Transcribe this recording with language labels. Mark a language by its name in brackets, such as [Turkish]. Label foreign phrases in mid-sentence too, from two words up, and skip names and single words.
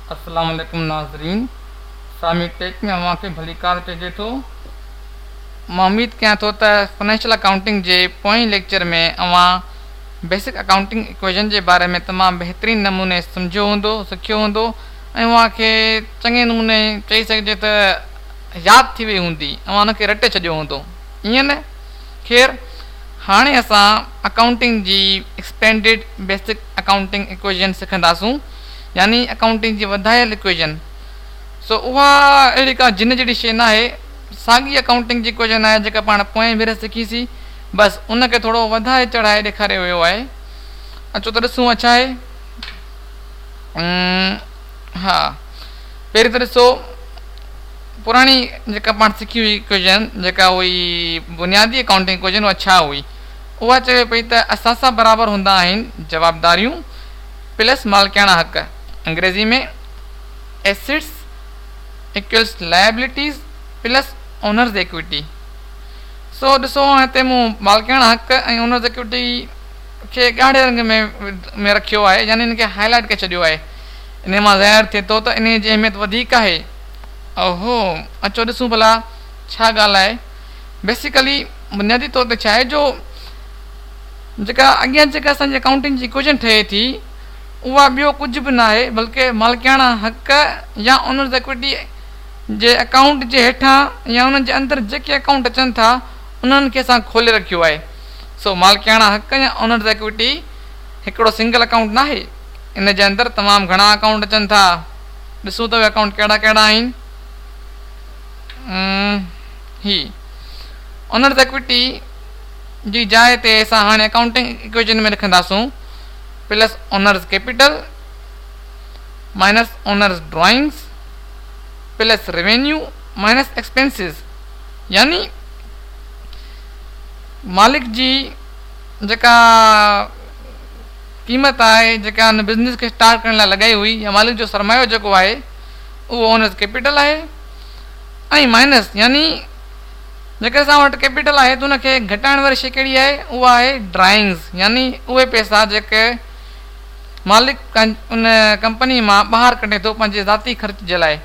[Sindhi] अस्सलाम वालेकुम नाज़रीन। सामी टेक में अव्हां खे भली कार चइजे थो। मां उम्मीद कयां थो त [English] financial accounting [Sindhi] जे पोएं लेक्चर में अव्हां [English] basic accounting equation [Sindhi] जे बारे में तमामु बहितरीन नमूने सम्झियो हूंदो, सिखियो हूंदो ऐं उहा खे चङे नमूने चई सघिजे त यादि थी वई हूंदी, अव्हां उनखे रटे छॾियो हूंदो, ईअं न? ख़ैर, हाणे असां अकाउंटिंग जी [English] expanded basic accounting equation [Sindhi] सिखंदासूं, यानी अकाउंटिंग जी वधायल इक्वेशन। सो उहा अहिड़ी का जिन जहिड़ी शइ न आहे, साॻी अकाउंटिंग जी इक्वेशन आहे जेका पाण पोएं भेरे सिखीसीं, बसि उनखे थोरो वधाए चढ़ाए ॾेखारियो वियो आहे। अचो त ॾिसूं छा आहे। हा, पहिरीं त ॾिसो, पुराणी जेका पाण सिखी हुई इक्वेशन, जेका हुई बुनियादी अकाउंटिंग इक्वेशन, उहा छा हुई? उहा चवे पई त असासा बराबरि हूंदा आहिनि जवाबदारियूं प्लस मालिकाना हक़, अंग्रेज़ी में [English] assets equals liabilities plus owners equity. [Sindhi] सो ॾिसो, हिते मूं मालिकाना हक़ ऐं [English] owners equity [Sindhi] खे ॻाढ़े रंग में रखियो आहे, यानी हिनखे हाईलाइट करे छॾियो आहे। इन मां ज़ाहिर थिए थो त इन जी अहमियत वधीक आहे। ओहो, अचो ॾिसूं भला छा ॻाल्हि आहे। बेसिकली बुनियादी तौर ते छा आहे, जो जेका अॻियां जेका असांजी अकाउंटिंग जी इक्वेशन ठहे थी, उहा ॿियो कुझु बि न आहे बल्कि मालिकाना हक़ या [English] owners equity [Sindhi] जे अकाउंट जे हेठां या उन्हनि जे अंदरि जेके अकाउंट अचनि था उन्हनि खे असां खोले रखियो आहे। सो मालिकाना हक़ या [English] owners equity [Sindhi] हिकिड़ो [English] single account [Sindhi] न आहे, इन जे अंदरि तमामु घणा अकाउंट अचनि था। ॾिसूं त उहे अकाउंट कहिड़ा कहिड़ा आहिनि। ही [English] owners equity [Sindhi] जी जाइ ते असां हाणे [English] accounting equation [Sindhi] में लिखंदासूं [English] plus owners capital minus owners drawings plus revenue minus expenses, [Sindhi] यानी मालिक जी जेका क़ीमत आहे, जेका हुन बिज़नेस खे स्टार्ट करण लाइ लॻाई हुई, या मालिक जो सरमायो जेको आहे, उहो [English] owners capital [Sindhi] आहे, ऐं माइनस यानी जेके असां वटि कैपिटल आहे त उनखे घटाइण वारी शइ कहिड़ी आहे, उहा आहे ड्राइंग्स, यानी उहे पैसा जेके मालिक उन कंपनी मां ॿाहिरि कढे थो पंहिंजे ज़ाती ख़र्च जे लाइ।